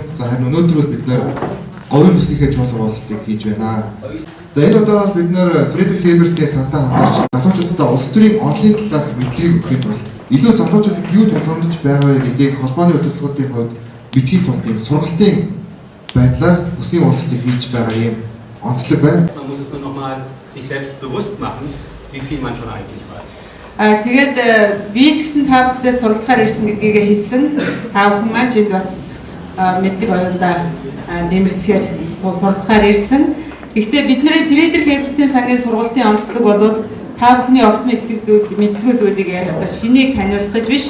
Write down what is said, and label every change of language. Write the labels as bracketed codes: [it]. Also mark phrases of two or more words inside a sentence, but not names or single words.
[mn] За харин өнөөдөр бол бид нэр говийн бүсийнхээ чуулга уулзалтыг хийж байна. За энэ удаа бид нэр Фредерик Эбертийн сантай хамтарч залуучуудад улс төрийн онлын талаарх мэдлэгийг өгөхөд бол илүү залуучуудад юу тулгамдж байгаа вэ гэдгийг холбооны хөтөлбөрийн хувьд мэдхийн тулд юм сургалтын байдлаар бүсийн уулзалтыг хийж байгаа юм онцлог байна. [de] Man muss es nur noch mal sich selbst bewusst machen, Wie viel man schon eigentlich weiß. [mn] Тэгээд би ч гэсэн та бүхэндээ суралцахаар ирсэн гэдгийг хэлсэн. Та бүхэн маань ч энд бас мэддэг оюундаа нэмэгдэхээр суралцахаар ирсэн. Гэхдээ бидний Фредерик Эбертийн сангийн сургалтын онцлог бол та бүхний огт мэддэг зүйлийг ярих ба шинийг таниулах гэж биш.